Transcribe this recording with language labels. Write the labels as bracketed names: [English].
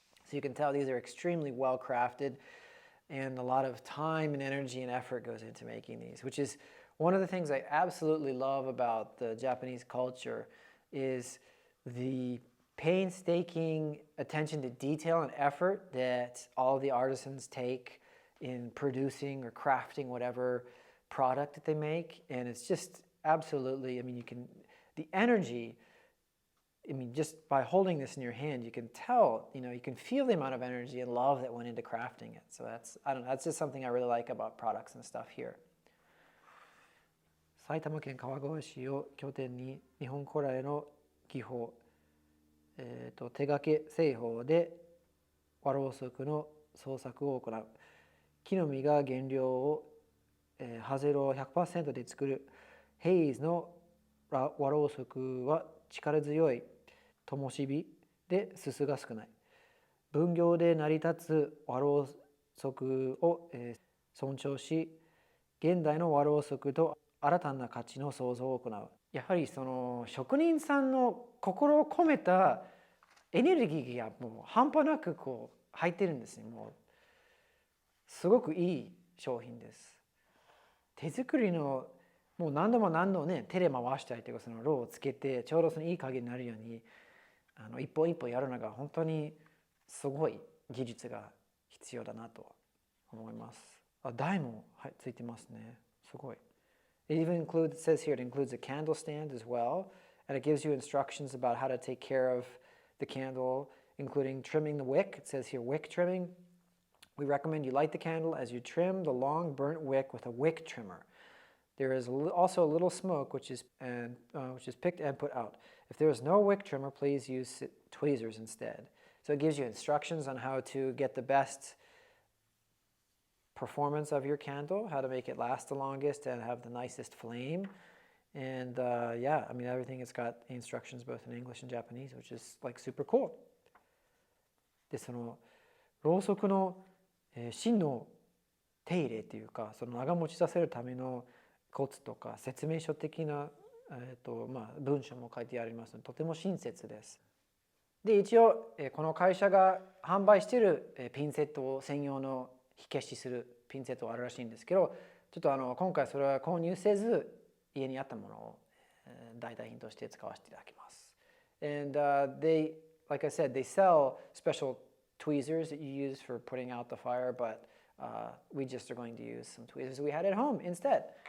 [English] So you can tell these are extremely well crafted, and a lot of time and energy and effort goes into making these, which is one of the things I absolutely love about the Japanese culture is the painstaking attention to detail and effort that all the artisans take in producing or crafting whatever product that they make. And it's just absolutely, I mean, the energy, I mean, just by holding this in your hand, you can tell, you can feel the amount of energy and love that went into crafting it. So that's just something I really like about products and stuff here. [Japanese] 埼玉県川越市を拠点に日本古来の技法、手掛け製法で和ろうそくの創作を行う。木の実が原料を、ハゼロ 100% で作るヘイズの和ろうそくは力強い灯火ですすが少ない。分業で成り立つ和ろうそくを、尊重し、現代の和ろうそくと新たな価値の創造を行う。やはりその職人さんの心を込めたエネルギーがもう半端なくこう入ってるんですね。もうすごくいい商品です。手作りのもう何度もね手で回したりとかそのろうをつけてちょうどそのいい加減になるように一本一本やるのが本当にすごい技術が必要だなと思います。台も、ついてますね。すごい。 [English] It says here, it includes a candle stand as well, and it gives you instructions about how to take care of the candle, including trimming the wick. It says here, wick trimming. We recommend you light the candle as you trim the long burnt wick with a wick trimmer. There is also a little smoke which is picked and put out. If there is no wick trimmer, please use tweezers instead. So it gives you instructions on how to get the best performance of your candle, how to make it last the longest and have the nicest flame. And yeah, I mean, everything has got instructions both in English and Japanese, which is like super cool. [Japanese] で、そのろうそくの芯の手入れっていうか、その長持ちさせるためのコツとか説明書的な文章も書いてありますので、とても親切です。で、一応この会社が販売しているピンセットを専用の火消しするピンセットがあるらしいんですけど、ちょっと今回それは購入せず家にあったものを代替品として使わせていただきます。 [English] And they, like I said, they sell special tweezers that you use for putting out the fire, but we just are going to use some tweezers we had at home instead.